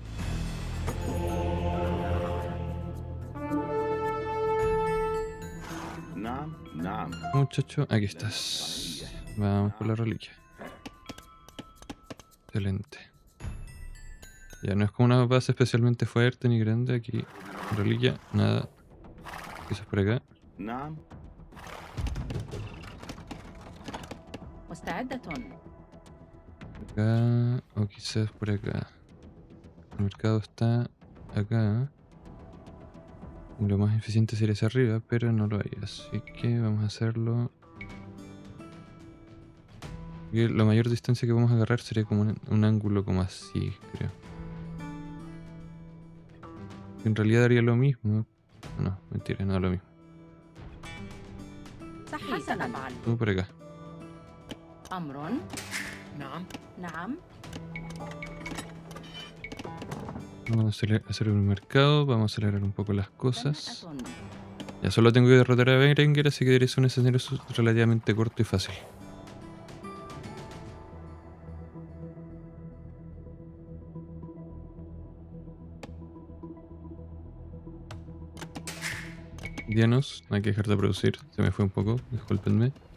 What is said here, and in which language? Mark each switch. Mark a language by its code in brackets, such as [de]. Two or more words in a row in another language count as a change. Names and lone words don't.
[ar] نعم. نعم. [es] Muchacho, aquí estás. Vamos por la reliquia. Excelente. Ya no es como una base especialmente fuerte ni grande. Aquí, reliquia, nada. Quizás por acá. [ar] نعم. مستعدة. [es] Acá, o quizás por acá. El mercado está acá. Lo más eficiente sería hacia arriba, pero no lo hay. Así que vamos a hacerlo. Y la mayor distancia que vamos a agarrar sería como un ángulo como así, creo. En realidad daría lo mismo. No, mentira, no da lo mismo. [ar] صحيح. سأفعل. [es] Tú por acá. [ar] أمر. نعم. نعم. [es] Vamos a hacer un mercado, vamos a acelerar un poco las cosas. [ar] بناءة. [es] Ya solo tengo que derrotar a Berenguer, así que debería ser un escenario relativamente corto y fácil. Dianos, no hay que dejar de producir, se me fue un poco, discúlpenme.